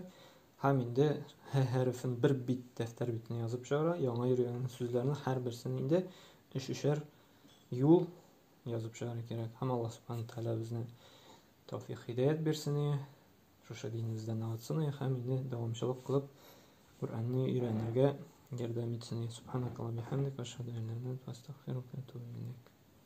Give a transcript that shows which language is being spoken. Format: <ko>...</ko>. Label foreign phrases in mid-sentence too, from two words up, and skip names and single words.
<tt>Һәм инде һ хәрефен бер бит дәфтәр битенә язып чыгарга. Яңа өйрәнгән сүзләрне һәрберсен инде 3-3 юл язып чыгарга кирәк. Һәм Аллаһ</tt> <ar>سبحانه تعالى</ar> <tt>безне тәүфыйк хидаят бирсен. Шушы динебездән аңлатсын һәм инде дәвамчылык кылып Куранны өйрәнергә ярдәм итсен.</tt> <ar>سبحانك اللهم وبحمدك، أشهد أن لا إله إلا أنت، أستغفرك وأتوب إليك.</ar>